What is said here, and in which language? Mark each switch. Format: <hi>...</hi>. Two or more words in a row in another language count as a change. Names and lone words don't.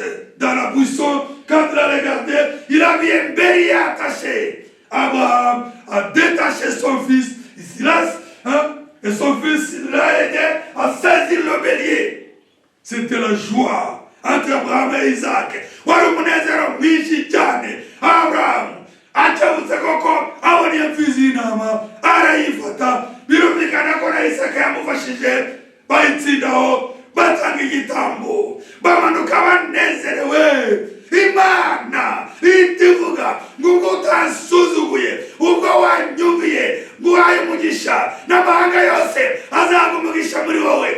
<fr>Dans la buisson, quand il a regardé, il avait un bélier attaché. Abraham a détaché son fils, et son fils l'a aidé à saisir le bélier. C'était la joie entre Abraham et Isaac.</fr> <rw>Abraham akebutse koko abona iyo mfizi y'intama arayifata, birumvikana ko na Isaka yamufashije, bayitsindaho batanga igitambo, bamanuka banezerewe. Imana itivuga ngo utasuzuguye, ubwo wanyumviye nguhaye umugisha, n'amahanga yose azaga umugisha muri wowe.</rw>